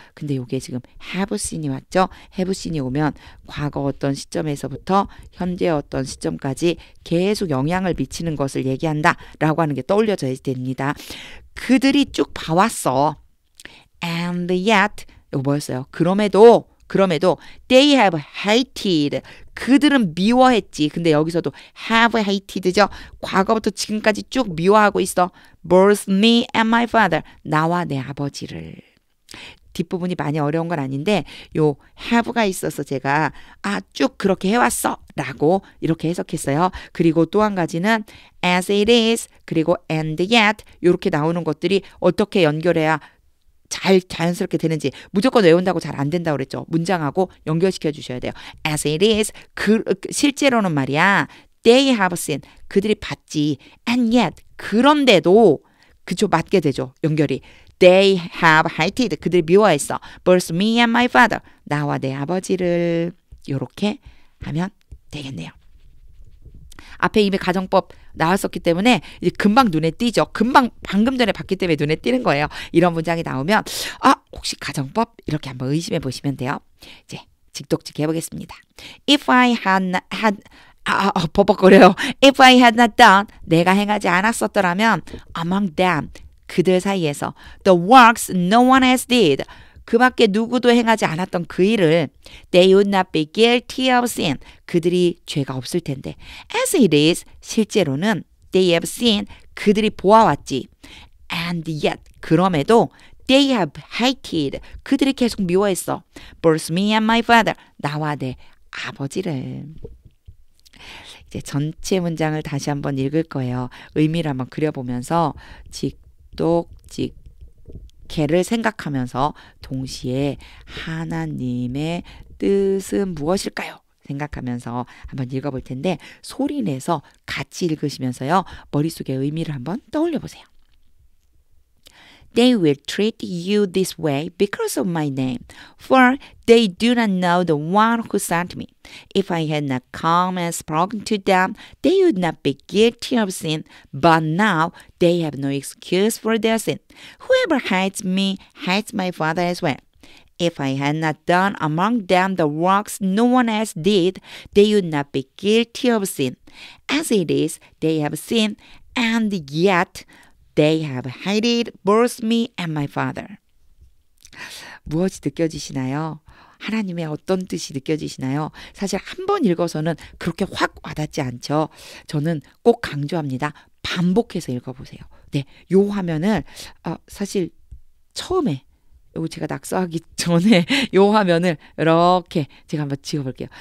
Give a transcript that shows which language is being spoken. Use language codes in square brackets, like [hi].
[ko] 근데 요게 지금 have seen이 왔죠? have seen이 오면 과거 어떤 시점에서부터 현재 어떤 시점까지 계속 영향을 미치는 것을 얘기한다 라고 하는 게 떠올려져야 됩니다. 그들이 쭉 봐왔어. [en] And yet, [ko] 이거 뭐였어요? 그럼에도 [en] they have hated. [ko] 그들은 미워했지. 근데 여기서도 have hated죠. 과거부터 지금까지 쭉 미워하고 있어. [en] both me and my father. [ko] 나와 내 아버지를. 뒷부분이 많이 어려운 건 아닌데 요 have가 있어서 제가 쭉 그렇게 해왔어 라고 이렇게 해석했어요. 그리고 또 한 가지는 [en] as it is [ko] 그리고 [en] and yet [ko] 이렇게 나오는 것들이 어떻게 연결해야 잘 자연스럽게 되는지 무조건 외운다고 잘 안 된다고 그랬죠. 문장하고 연결시켜 주셔야 돼요. [en] As it is, [ko] 실제로는 말이야. [en] they have seen. [ko] 그들이 봤지. [en] And yet. [ko] 그런데도 그쵸 맞게 되죠. 연결이. [en] They have hated. [ko] 그들이 미워했어. [en] Both me and my father. [ko] 나와 내 아버지를. 요렇게 하면 되겠네요. 앞에 이미 가정법 나왔었기 때문에 이제 금방 눈에 띄죠. 금방 방금 전에 봤기 때문에 눈에 띄는 거예요. 이런 문장이 나오면 혹시 가정법? 이렇게 한번 의심해 보시면 돼요. 이제 직독직 해보겠습니다. [en] If I had [ko] 버벅거려요. [en] If I had not done, [ko] 내가 행하지 않았었더라면 [en] among them, [ko] 그들 사이에서 [en] the works no one else did, [ko] 그 밖에 누구도 행하지 않았던 그 일을 [en] they would not be guilty of sin, [ko] 그들이 죄가 없을 텐데 [en] as it is, [ko] 실제로는 [en] they have seen, [ko] 그들이 보아왔지 [en] and yet, [ko] 그럼에도 [en] they have hated, [ko] 그들이 계속 미워했어 [en] both me and my father, [ko] 나와 내 아버지를. 이제 전체 문장을 다시 한번 읽을 거예요. 의미를 한번 그려보면서 직독직해를 생각하면서 동시에 하나님의 뜻은 무엇일까요? 생각하면서 한번 읽어볼 텐데 소리 내서 같이 읽으시면서요. 머릿속에 의미를 한번 떠올려 보세요. [en] They will treat you this way because of my name, for they do not know the one who sent me. If I had not come and spoken to them, they would not be guilty of sin, but now they have no excuse for their sin. Whoever hates me hates my Father as well. If I had not done among them the works no one else did, they would not be guilty of sin. As it is, they have sinned, and yet they have hated both me and my Father. [ko] 무엇이 느껴지시나요? 하나님의 어떤 뜻이 느껴지시나요? 사실 한 번 읽어서는 그렇게 확 와닿지 않죠. 저는 꼭 강조합니다. 반복해서 읽어보세요. 네, 요 화면을 사실 처음에 요거 제가 낙서하기 전에 요 화면을 이렇게 제가 한번 지워볼게요.